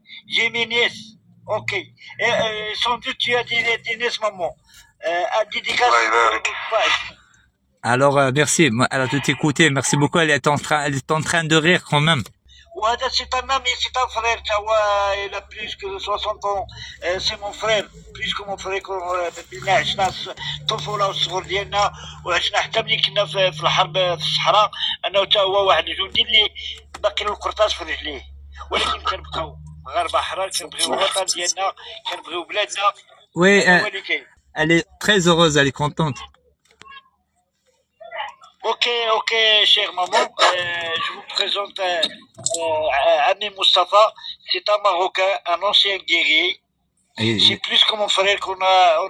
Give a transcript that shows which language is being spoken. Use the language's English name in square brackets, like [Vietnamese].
[French] J'ai mes nièces. Ok. Et sans doute, tu as des nièces, maman. Un dédicace de Ba'zouz. Alors, merci. Elle a tout écouté. Merci beaucoup. Elle est en train de rire quand même. [Arabic] وهذا [French] c'est un ami, c'est un frère. Il a plus que 60 ans. C'est mon frère. Plus que mon frère. [Arabic] كنا عشنا الطفوله والصغر ديالنا وعشنا حتى ملي كنا في الحرب في الصحراء. انا حتى هو واحد الجندي اللي باقي له القرطاس في رجليه. ولكن كنبقاو مغاربه احرار كنبغيو الوطن ديالنا كنبغيو بلادنا. [French] Oui, elle est très heureuse. Elle est contente. Ok, chère maman, je vous présente Ami Mustafa. C'est un Marocain, un ancien guerrier. C'est plus que mon frère qu'on a